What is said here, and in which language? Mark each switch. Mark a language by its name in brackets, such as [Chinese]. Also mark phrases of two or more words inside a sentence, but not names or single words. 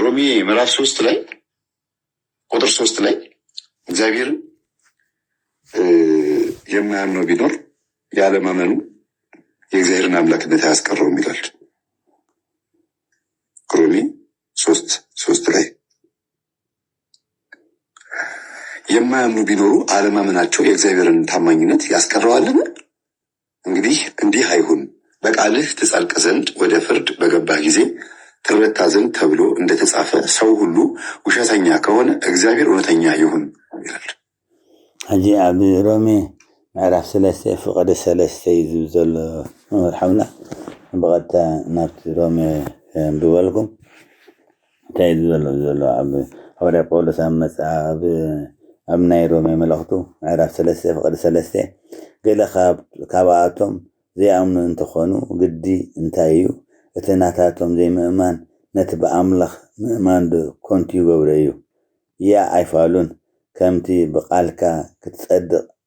[Amharic] ሮሜ ምዕራፍ 3 ላይ ቁጥር 3 ላይ እግዚአብሔርን የማያምነው ቢኖር ያለማመኑ የእግዚአብሔርን አምላክነት አያስቀረውም ይላል። ሮሜ 3 ላይ የማያምኑ ቢኖሩ አለማመናቸው የእግዚአብሔርን ታማኝነት ያስቀረዋልን? እንግዲህ እንዲህ አይሁን፣ በቃልህ ትጸድቅ ዘንድ ወደ ፍርድ በገባህ ጊዜ ትረታ ዘንድ ተብሎ እንደተጻፈ ሰው ሁሉ ውሸተኛ ከሆነ እግዚአብሔር እውነተኛ ይሁን ይላል። [Tigrinya] ሕጂ ኣብ ሮሜ ምዕራፍ 3 ፍቅዲ 3 እዩ ዘሎ መምህር ሓውና ብቐጥታ ናብቲ ሮሜ ብበልኩም እንታይ ዘሎ ኣብ ሐዋርያ ጳውሎስ ኣብ መፅሓፍ ኣብ ናይ ሮሜ መልእኽቱ ምዕራፍ 3 ፍቅዲ 3 ገለ ካብኣቶም ዘይኣምኑ እንተኾኑ ግዲ እንታይ እዩ እቲ ናታቶም ዘይምእማን ነቲ ብኣምላኽ ምእማን ኮንቲ ይገብሮ እዩ ያ ኣይፋሉን ከምቲ ብቃልካ ክትጸድቕ